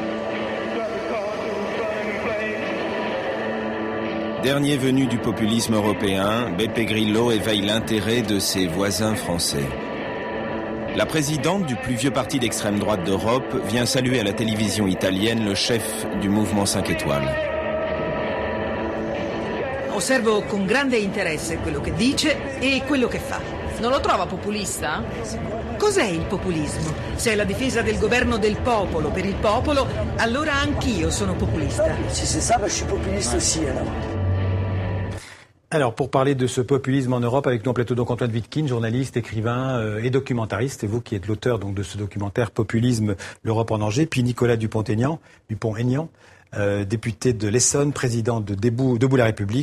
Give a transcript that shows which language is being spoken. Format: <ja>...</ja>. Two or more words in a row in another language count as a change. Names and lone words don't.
<fr>Dernier venu du populisme européen, Beppe Grillo éveille l'intérêt de ses voisins français. La présidente du plus vieux parti d'extrême droite d'Europe vient saluer à la télévision italienne le chef du mouvement 5 étoiles.</fr> <it>Osservo con grande interesse quello che dice e quello che fa. Non lo trova populista? Cos'è il populismo? Se è la difesa del governo del popolo per il popolo, allora anch'io sono populista.</it> <fr>Si c'est ça, je suis populiste aussi alors. Alors, pour parler de ce populisme en Europe, avec nous en plateau donc Antoine Wittkin, journaliste, écrivain et documentariste, et vous qui êtes l'auteur donc de ce documentaire Populisme, l'Europe en danger, puis Nicolas Dupont-Aignan, député de l'Essonne, président de Debout la République.</fr>